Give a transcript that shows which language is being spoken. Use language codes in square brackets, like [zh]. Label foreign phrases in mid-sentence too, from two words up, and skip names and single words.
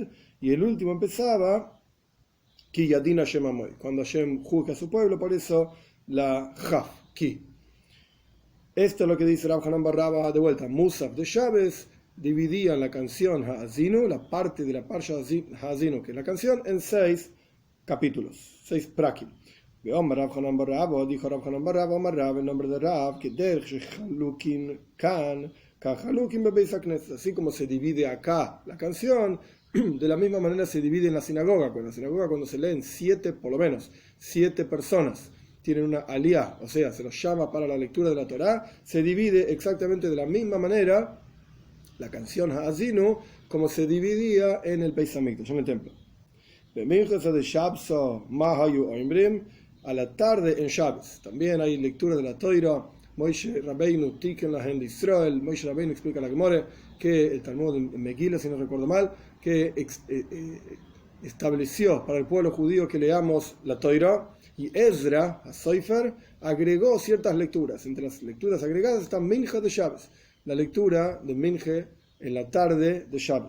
[es] Y el último empezaba [he] כי ידין השם עמו, [es] cuando Hashem juzga a su pueblo, por eso la Jaf, Ki. Esto es lo que dice Rab Hanan bar Rabba de vuelta. Musaf de Shabbos dividían la canción Ha'azinu, la parte de la Parsha Ha'azinu, que es la canción, en 6 capítulos, 6 prakim. Omar Rab Hanan bar Rabba, dijo Rab Hanan bar Rabba, Omar Rab, el nombre de Rab, que [he] דרך שחלוקין כאן כחלוקין בבית הכנסת, [es] así como se divide acá la canción, de la misma manera se divide en la sinagoga. En la sinagoga, cuando se leen 7, por lo menos 7 personas tienen una aliyah, o sea, se los llama para la lectura de la Torá, se divide exactamente de la misma manera la canción Ha'azinu como se dividía en el [he] בית המקדש, [es] en el templo. A la tarde en Shabbos también hay lectura de la Torá. [he] משה רבינו תיקן להם de Israel. [es] Moshe Rabbeinu explica a la Gemore que el Talmud en Megillah, si no recuerdo mal, que estableció para el pueblo judío que leamos la Torá, y Ezra, a Soifer, agregó ciertas lecturas. Entre las lecturas agregadas está Minja de Shabbos, la lectura de Minje en la tarde de Shabbos.